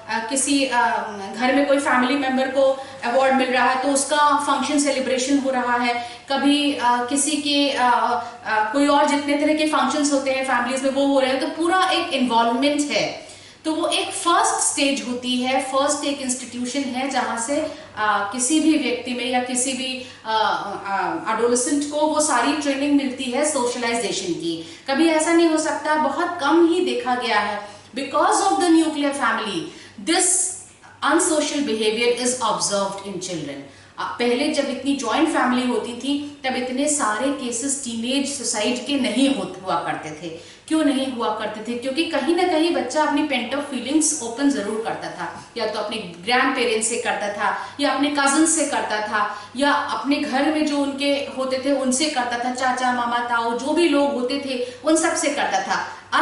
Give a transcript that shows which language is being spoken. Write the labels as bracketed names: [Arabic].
[Hindi] किसी घर में कोई फैमिली मेंबर को अवार्ड मिल रहा है तो उसका फंक्शन सेलिब्रेशन हो रहा है, कभी किसी के कोई और जितने तरह के फंक्शंस होते हैं फैमिलीज में वो हो रहे हैं, तो पूरा एक इन्वॉल्वमेंट है। तो वो एक फर्स्ट स्टेज होती है, फर्स्ट एक इंस्टीट्यूशन है जहां से किसी भी व्यक्ति में या किसी भी एडोलेसेंट को वो सारी ट्रेनिंग मिलती है सोशलाइजेशन की। कभी ऐसा नहीं हो सकता, बहुत कम ही देखा गया है, [English] because of the nuclear family this unsocial behavior is observed in children। [Hindi] पहले जब इतनी जॉइंट फैमिली होती थी तब इतने सारे केसेस टीनेज सुसाइड के नहीं हुआ करते थे। क्यों नहीं हुआ करते थे? क्योंकि कहीं ना कहीं बच्चा अपनी पेंट ऑफ फीलिंग्स ओपन जरूर करता था, या तो अपने ग्रैंड पेरेंट्स से करता था, या अपने कजन से करता था, या अपने घर में जो उनके होते थे उनसे करता था, चाचा मामा ताऊ जो भी लोग होते थे उन सब से करता था।